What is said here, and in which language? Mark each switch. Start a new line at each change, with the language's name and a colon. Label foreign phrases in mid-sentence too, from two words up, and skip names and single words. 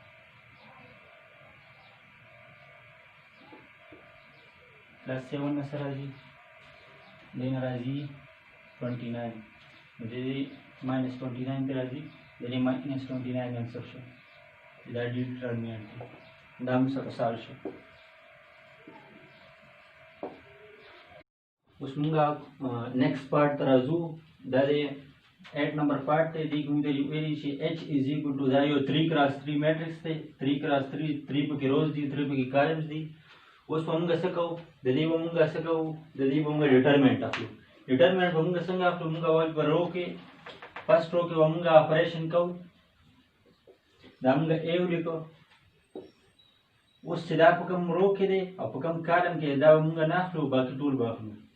Pashto: plus 7 نسر راځي دین راځي 29 دې minus 29 ته راځي دې minus 29 آنسر شو دا ډیټرمیننټ دا موږ سره سال شو اوس موږ
English: next part
Pashto: ته راځو دا دی 8 نمبر پارت ته دی کوم دی ویلی شي
English: h is equal to
Pashto: دا یو 3 cross 3 میټرکس دی 3 cross 3 3 پکې روز دي 3 پکې کالمز دي اوس موږ څه کوو د دې موږ څه کوو د دې موږ ډیټرمینټ اخلو ډیټرمینټ موږ څنګه اخلو موږ اول پر رو کې
English: first row
Pashto: کې موږ اپریشن کوو دا موږ a ولیکو اوس چې دا په کوم رو کې دی او په کوم کالم کې دا موږ نه اخلو باقي ټول به اخلو